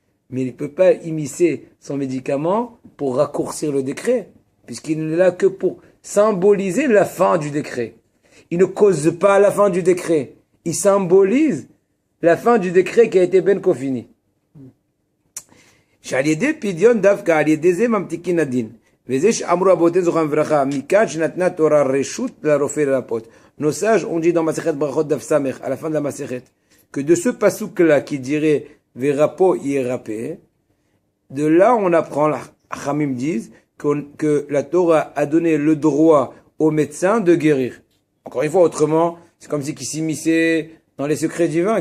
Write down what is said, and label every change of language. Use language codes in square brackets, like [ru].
[fr] Mais il ne peut pas immiscer son médicament pour raccourcir le décret, puisqu'il n'est là que pour symboliser la fin du décret. Il ne cause pas la fin du décret. Il symbolise la fin du décret qui a été ben kofini. [he] שעל ידי פדיון דווקא על ידי זה ממתיקין הדין. וזה שאמרו רבותינו זכרם לברכה, מכאן שנתנה תורה רשות לרופא לרפות. [fr] Nos sages ont dit dans Masechet Brachot Daf Samech, à la fin de la Masechet, que de ce passouk-là qui dirait Verapo Yerapé, de là on apprend, les Chamim disent, que la Torah a donné le droit aux médecins de guérir. Encore une fois, autrement, c'est comme si qui s'immisçait dans les secrets divins.